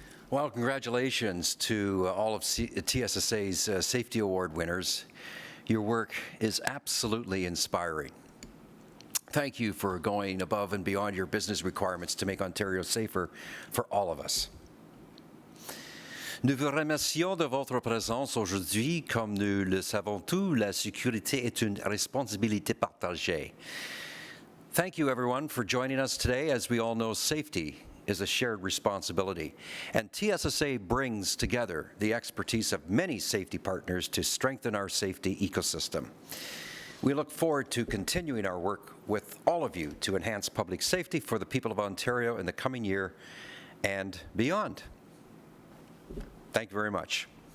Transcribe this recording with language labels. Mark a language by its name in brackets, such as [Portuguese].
[English] Well, congratulations to all of TSSA's Safety Award winners. Your work is absolutely inspiring. Thank you for going above and beyond your business requirements to make Ontario safer for all of us. [French] Nous vous remercions de votre présence aujourd'hui. Comme nous le savons tous, la sécurité est une responsabilité partagée. [English] Thank you, everyone, for joining us today. As we all know, safety is a shared responsibility, and TSSA brings together the expertise of many safety partners to strengthen our safety ecosystem. We look forward to continuing our work with all of you to enhance public safety for the people of Ontario in the coming year and beyond. Thank you very much.